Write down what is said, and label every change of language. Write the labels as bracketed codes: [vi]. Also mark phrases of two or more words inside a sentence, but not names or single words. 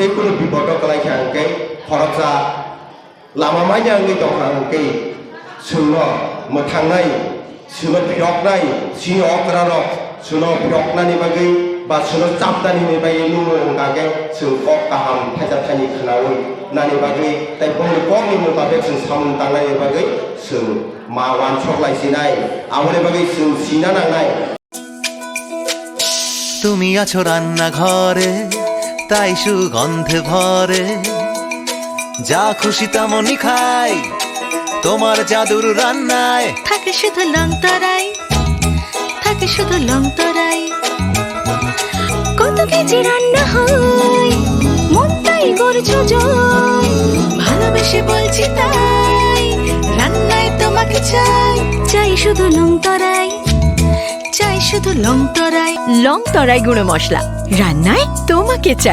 [trp] kuno bipodo kalai khangke khoroksa lama manya ngi to khangke suno motangnai suno piroknai sini okrano suno piroknani bagai ba suno chapdani ni bagai numo ngage sung kok kaham thaja thani khnawi nani bagai tai pong kok ni motabe sung samun tangnai bagai sung mawan choklai sinai amone bagai sung sina nangai [bn] তুমি আছো রান্না ঘরে তাই সুগন্ধে ভরে যা খুশি তেমনই খাই তোমার জাদুর রান্নায় থাকে শুধু লংতরাই থাকে শুধু লংতরাই কত কেজি রান্না হয় মনটাই করছো জয় ভালোবেসে বলছি তাই রান্নায় তোমাকে চাই চাই শুধু লংতরাই চাই শুধু লংতরাই লংতরাই গুঁড়ো মশলা রান্নায় তোমাকে চাই